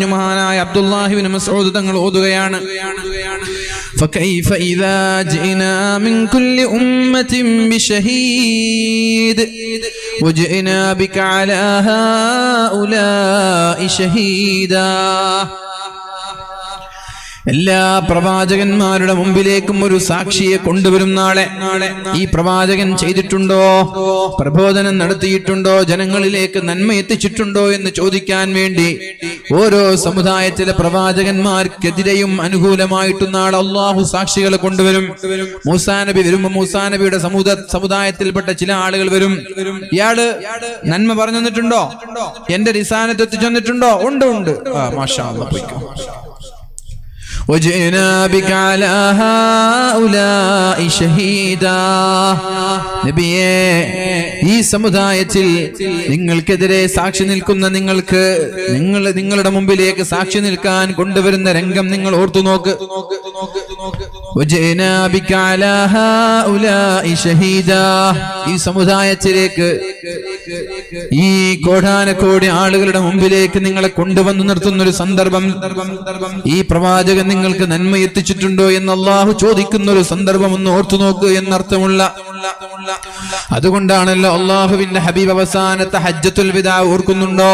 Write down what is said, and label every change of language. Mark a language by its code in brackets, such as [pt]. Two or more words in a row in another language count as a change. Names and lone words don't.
[ml] മഹാനായ അബ്ദുല്ലാഹി ഇബ്നു മസ്ഊദ് തങ്ങൾ ഓതുകയാണ്, [ar] فكيف إذا جئنا من كل أمة بشهيد وجئنا بك على هؤلاء شهيدا. [ml] എല്ലാ പ്രവാചകന്മാരുടെ മുമ്പിലേക്കും ഒരു സാക്ഷിയെ കൊണ്ടുവരും നാളെ. ഈ പ്രവാചകൻ ചെയ്തിട്ടുണ്ടോ, പ്രബോധനം നടത്തിയിട്ടുണ്ടോ, ജനങ്ങളിലേക്ക് നന്മ എത്തിച്ചിട്ടുണ്ടോ എന്ന് ചോദിക്കാൻ വേണ്ടി ഓരോ സമുദായത്തിലെ പ്രവാചകന്മാർക്കെതിരെയും അനുകൂലമായിട്ടും നാളെ അള്ളാഹു സാക്ഷികളെ കൊണ്ടുവരും. മൂസാ നബി വരുമ്പോ മൂസാ നബിയുടെ സമുദായത്തിൽപ്പെട്ട ചില ആളുകൾ വരും. ഇയാള് നന്മ പറഞ്ഞു തന്നിട്ടുണ്ടോ, എന്റെ റിസാലത്ത് എത്തിച്ചു തന്നിട്ടുണ്ടോ? ഉണ്ട്. [ar] ما شاء الله [ml] പോയിക്കോ. [ar] وجئنا بك على هؤلاء شهيدا. [ml] നബിയേ, ഈ സമുദായത്തിൽ നിങ്ങൾക്കെതിരെ സാക്ഷി നിൽക്കുന്ന നിങ്ങളുടെ മുമ്പിലേക്ക് സാക്ഷി നിൽക്കാൻ കൊണ്ടുവരുന്ന രംഗം നിങ്ങൾ ഓർത്തു നോക്ക്. [ar] وجئنا بك على هؤلاء شهيدا. [ml] ഈ സമുദായത്തിലേക്ക്, ഈ കോടാനക്കോടി ആളുകളുടെ മുമ്പിലേക്ക് നിങ്ങളെ കൊണ്ടുവന്നു നിർത്തുന്ന ഒരു സന്ദർഭം, ഈ പ്രവാചകൻ നിങ്ങൾക്ക് നന്മ എത്തിച്ചിട്ടുണ്ടോ എന്ന് അല്ലാഹു ചോദിക്കുന്ന ഒരു സന്ദർഭം ഒന്ന് ഓർത്തു നോക്ക് എന്നർത്ഥമുള്ള. അതുകൊണ്ടാണല്ലോ അല്ലാഹുവിന്റെ ഹബീബ് അവസാനത്തെ ഹജ്ജത്തുൽ വിദാ ഓർക്കുന്നുണ്ടോ?